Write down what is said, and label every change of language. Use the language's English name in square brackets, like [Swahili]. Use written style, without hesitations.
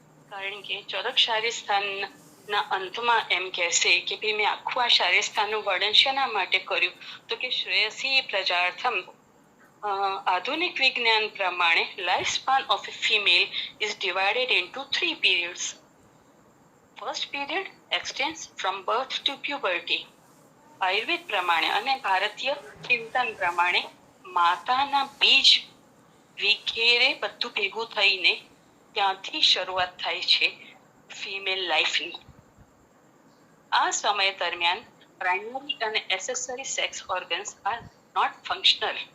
[Gujarati] કારણ કે ચરક શારીરસ્થાન ના અંતમાં એમ કહેશે કે ભાઈ મેં આખું આ શારીરસ્થાનનું વર્ણન શેના માટે કર્યું? તો કે [Sanskrit] શ્રેયસી પ્રજાર્થમ. [Gujarati] આધુનિક વિજ્ઞાન પ્રમાણે [English] Life span of a female is divided into 3 periods. First period extends from birth to puberty. [Gujarati] Ayurveda પ્રમાણે અને ભારતીય ચિંતન પ્રમાણે માતાના બીજ વિખેરે બધું ભેગું થઈને ત્યાંથી શરૂઆત થાય છે [English] Female લાઈફની. [Gujarati] આ સમય દરમિયાન [English] Primary અને accessory sex organs are not functional.